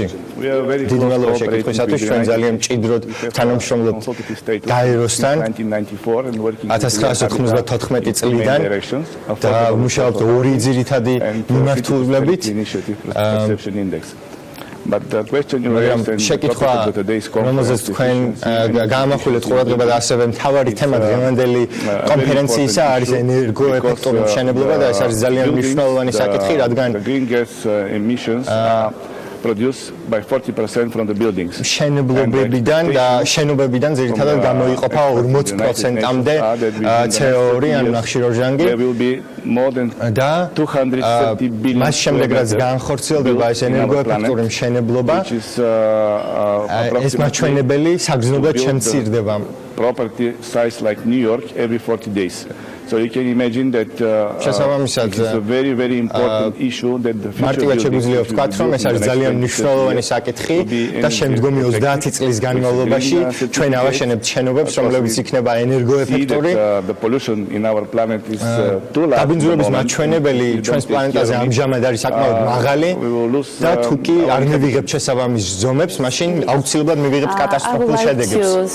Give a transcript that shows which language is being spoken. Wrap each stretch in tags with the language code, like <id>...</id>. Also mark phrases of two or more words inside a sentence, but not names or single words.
<ka>დიდი მადლობა შეკითხვისათვის, ჩვენ ძალიან მჭიდროდ თანამშრომლობთ გაეროსთან 1994 წლიდან და მუშაობთ ორი ძირითადი მიმართულებით. შეკითხვა, რომელზეც თქვენ გაამახვილეთ ყურადღება და ასევე მთავარი თემა დღევანდელი კონფერენციისა არის ენერგოეფექტური მშენებლობა და ეს არის ძალიან მნიშვნელოვანი საკითხი, რადგან</ka> <en>produced by 40% from the buildings.</en> <ka>შენობებიდან ძირითადად გამოიყოფა 40%-მდე CO2 ან ნახშირორჟანგი. და მას შემდეგ რაც განხორციელდება ეს ენერგოეფექტური მშენებლობა, ეს მაჩვენებელი საგრძნობლად შემცირდება.</ka> <en>Property size like New York every 40 days. So you can imagine that it's a very, very important issue that the future</en> <ka>შეგვიძლია ვთქვათ, რომ ეს არის ძალიან მნიშვნელოვანი საკითხი და შემდგომი 30 წლის განმავლობაში ჩვენ ავაშენებთ შენობებს, რომლებიც იქნება ენერგოეფექტური. დაბინძურების მაჩვენებელი ჩვენს პლანეტაზე ამჟამად არის საკმაოდ მაღალი და თუ კი არ მივიღებთ შესაბამის ზომებს, მაშინ აუცილებლად მივიღებთ კატასტროფულ შედეგებს.</ka>